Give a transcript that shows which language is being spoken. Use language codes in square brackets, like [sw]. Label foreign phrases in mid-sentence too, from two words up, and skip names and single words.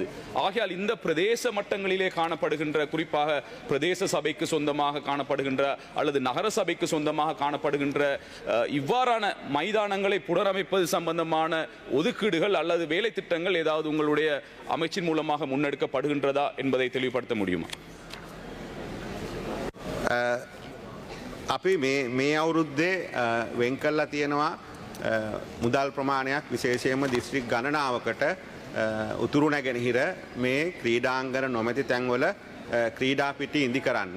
[ta] ஆகையால் இந்த பிரதேச மட்டங்களிலே காணப்படுகின்ற, குறிப்பாக பிரதேச சபைக்கு சொந்தமாக காணப்படுகின்ற அல்லது நகர சபைக்கு சொந்தமாக காணப்படுகின்ற இவ்வாறான மைதானங்களை புனரமைப்பது சம்பந்தமான ஒதுக்கீடுகள் அல்லது வேலை திட்டங்கள் ஏதாவது உங்களுடைய அமைச்சின் மூலமாக முன்னெடுக்கப்படுகின்றதா என்பதை தெளிவுபடுத்த முடியுமா? [si] අපි මේ අවුරුද්දේ වෙන් කරලා තියෙනවා මුදල් ප්‍රමාණයක් විශේෂයෙන්ම දිස්ත්‍රික් ගණනාවකට උතුරු නැගෙනහිර මේ ක්‍රීඩාංගන නොමැති තැන්වල ක්‍රීඩා පිටි ඉදි කරන්න.